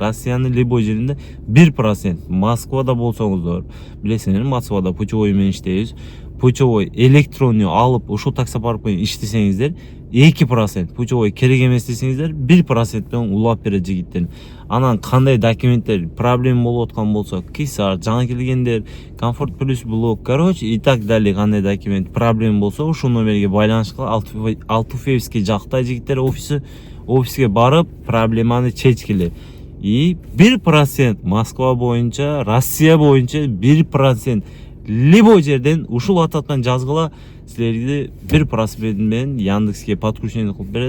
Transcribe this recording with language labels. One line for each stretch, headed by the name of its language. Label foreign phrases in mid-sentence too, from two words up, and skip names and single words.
Kyrgyz: Россияны любой жеринде 1%. Москвада болсоңуздар, билесиңер, Москвада путевой менен иштейбиз.
Russian: Путевой электронный
Kyrgyz: алып ушул таксопарк менен иштесеңиздер 2%, путевой керек эмес десеңиздер 1% менен улап берет жигиттер. Анан кандай документтер проблема болуп аткан болсо, кисар, жаңа келгендер, комфорт плюс блок, короче,
Russian: и так далее,
Kyrgyz: кандай документ проблема болсо, ушул номерге байланыш кылып, Алтуфеевский жакта жигиттер офиске барып, проблеманы чечкиле. И 1% Москва боюнча, Россия боюнча 1% любой жерден ушул WhatsApp'тан жазгыла, силерге 1% менен Яндекске подключение кылып берет.